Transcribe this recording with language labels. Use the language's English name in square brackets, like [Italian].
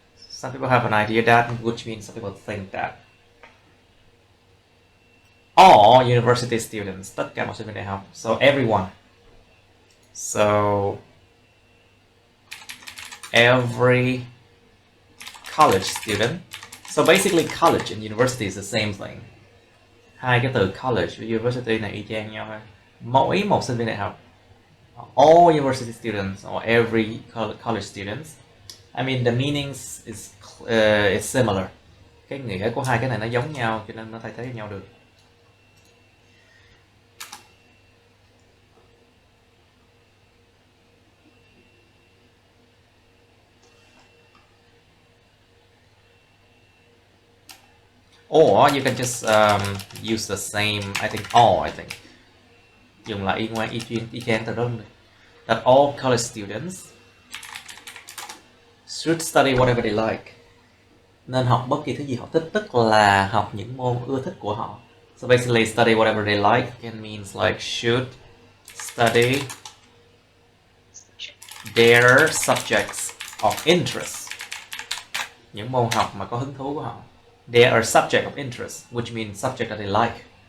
[English] Some people have an idea that, which means some people think that. All university students, [Vietnamese] tất cả mọi sinh viên đại học. [English] So everyone. So every college student. So basically college and university is the same thing. [Vietnamese] Hai cái từ college và university này y chang nhau ha. Mỗi một sinh viên đại học, [English] all university students or every college students. I mean the meanings is similar. [Vietnamese] Cái nghĩa của hai cái này nó giống nhau cho nên nó thay thế nhau được. [English] Or you can just use the same, I think, all, I think. [Vietnamese] Dùng lại y chang từ đó luôn. [English] That all college students should study whatever they like. [Vietnamese] Nên học bất kỳ thứ gì họ thích, tức là học những môn ưa thích của họ. [English] So basically study whatever they like can means like should study their subjects of interest. [Vietnamese] Những môn học mà có hứng thú của họ. [English] They are subject of interest, which means subject that they like.